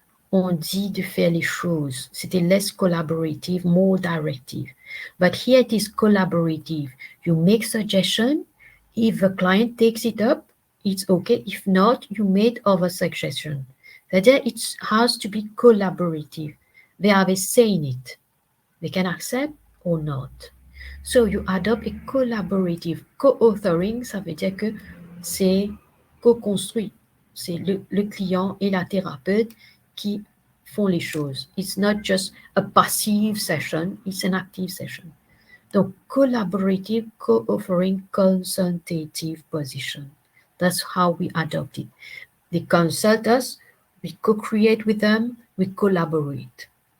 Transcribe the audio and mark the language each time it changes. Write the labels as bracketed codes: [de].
[fr] on dit de faire les choses. [en] C'était less collaborative, more directive. But here it is collaborative. You make suggestion. If the client takes it up, it's okay. If not, you made other suggestion. [fr] C'est-à-dire, [en] it has to be collaborative. They have a say in it. They can accept or not. So you adopt a collaborative. [fr] Co-authoring, ça veut dire que c'est co-construit. C'est le client et la thérapeute qui font les choses. [en] It's not just a passive session, it's an active session. Donc, collaborative, co-authoring, consultative position. That's how we adopt it. They consult us, we co-create with them, we collaborate.